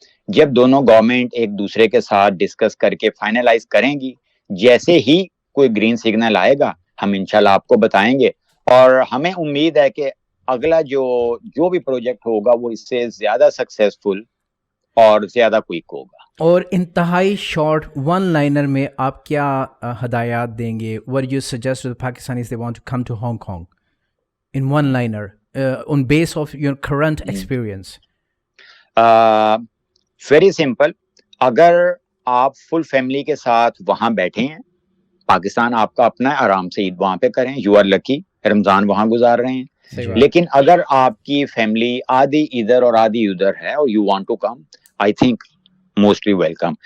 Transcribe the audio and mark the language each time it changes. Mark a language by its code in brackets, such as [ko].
[ur] جب دونوں گورنمنٹ ایک دوسرے کے ساتھ ڈسکس کر کے فائنلائز کریں گی, جیسے ہی کوئی گرین سگنل آئے گا ہم انشاءاللہ آپ کو بتائیں گے. اور ہمیں امید ہے کہ اگلا جو بھی پروجیکٹ ہوگا وہ اس سے زیادہ سکسیسفل اور زیادہ کوئک ہوگا. اور انتہائی شارٹ ون لائنر میں آپ کیا ہدایات دیں گے, [en] what you suggest to the Pakistanis they want to come to Hong Kong in one liner on base of your current experience? [ur] Very simple, اگر آپ فل فیملی کے ساتھ وہاں بیٹھے ہیں, پاکستان آپ کا اپنا ہے, آرام سے عید وہاں پہ کریں, [en] you are lucky, [ur] رمضان وہاں گزار رہے ہیں. لیکن اگر آپ کی فیملی آدھی ادھر اور آدھی ادھر ہے اور [en] You want to come, I think mostly welcome.